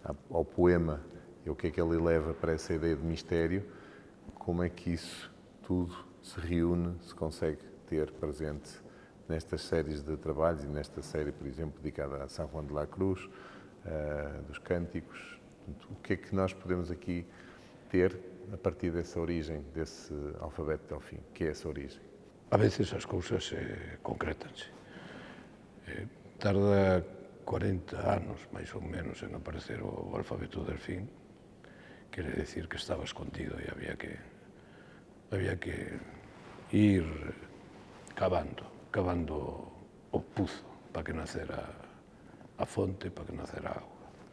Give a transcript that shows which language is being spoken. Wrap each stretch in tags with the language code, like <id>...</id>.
<pt>ao poema e o que é que ele leva para essa ideia de mistério, como é que isso tudo se reúne, se consegue ter presente nestas séries de trabalhos e nesta série, por exemplo, dedicada a São Juan de la Cruz, dos cânticos. Portanto, o que é que nós podemos aqui ter a partir dessa origem, desse alfabeto delfim, que é essa origem?</pt> <gl>A veces as cousas concretanse. Tarda 40 anos, máis ou menos, en aparecer o alfabeto delfín. Quere decir que estaba escondido e había que ir cavando o puzo para que nacera a fonte, para que nacera a auga.</gl>